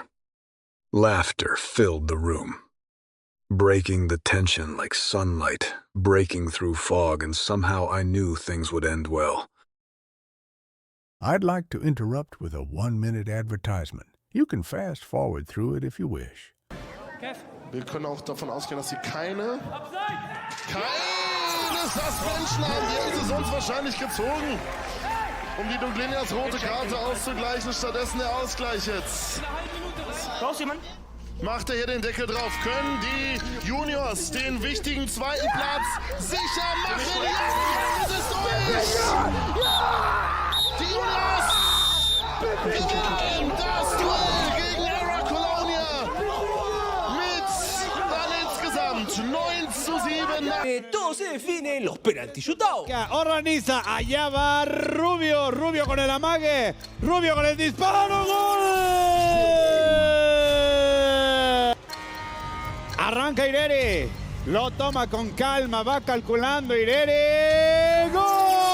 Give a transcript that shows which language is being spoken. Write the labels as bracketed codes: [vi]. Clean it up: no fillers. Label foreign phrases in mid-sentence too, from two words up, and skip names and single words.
[en] Laughter filled the room, breaking the tension like sunlight, breaking through fog, and somehow I knew things would end well. I'd like to interrupt with a 1-minute advertisement. You can fast forward through it if you wish. [de] Wir können auch davon ausgehen, dass sie keine Suspension haben. Die hätten sie sonst wahrscheinlich gezogen, um die Dublinias rote Karte auszugleichen. Stattdessen der Ausgleich jetzt. Raus, jemand? Macht er hier den Deckel drauf. Können die Juniors den wichtigen zweiten Platz sicher machen? Ja, es ist durch! Die Juniors gewinnen das Duell gegen Era Colonia mit dann insgesamt 9-7. [es] Todo se define en los penalti shootout. Organiza, allá va Rubio, Rubio con el amague, Rubio con el disparo, ¡gol! Arranca Irere, lo toma con calma, va calculando Irere, ¡gol!